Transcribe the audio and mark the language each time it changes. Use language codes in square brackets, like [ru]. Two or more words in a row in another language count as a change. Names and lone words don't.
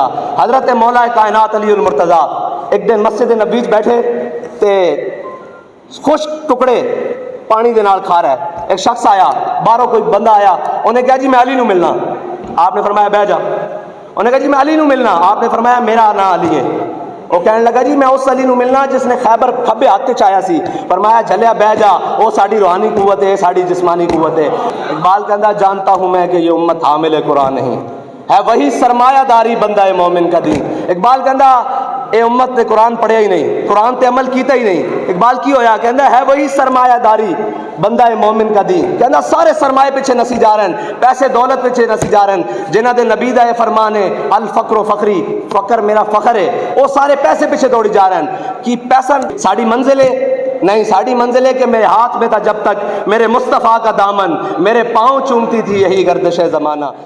[pa] حضرت مولا کائنات علی المرتضیٰ ایک دن مسجد نبوی بیٹھے تے خشک ٹکڑے پانی دے نال کھا رہا ہے، ایک شخص آیا، باہروں کوئی بندہ آیا، انہیں کہا جی میں علی نو ملنا، آپ نے فرمایا بیٹھ جا۔ انہیں کہا جی میں علی نو ملنا، آپ نے فرمایا میرا نام علی ہے۔ وہ کہنے لگا جی میں اس علی نو ملنا جس نے خیبر کھبے ہاتھ چایا سی۔ فرمایا جھلیا بہ جا، وہ ساڑی روحانی قوت ہے، ساڑی جسمانی قوت ہے۔ [ur] اقبال کہندا جانتا ہوں میں کہ یہ امت حامل قرآن نہیں ہے، وہی سرمایہ داری بندہ مومن کا دین۔ [pa] اقبال کہندا اے امت نے قرآن پڑھیا ہی نہیں، قرآن تے عمل کیتا ہی نہیں۔ اقبال کی ہویا؟ [ur] کہندا ہے وہی سرمایہ داری بندہ مومن کا دین۔ [pa] کہندا سارے سرمایے پیچھے نسی جا رہے ہیں، پیسے دولت پیچھے نسی جا رہے ہیں، جنہاں دے نبی دا فرمان ہے [ar] الفقر و فخری، [pa] فقر میرا فخر ہے، وہ سارے پیسے پیچھے دوڑی جا رہے ہیں۔ کہ پیسہ ساڑی منزل ہے؟ نہیں، ساڑی منزل ہے کہ [ur] میرے ہاتھ میں تھا جب تک میرے مصطفیٰ کا دامن، میرے پاؤں چومتی تھی یہی گردش زمانہ۔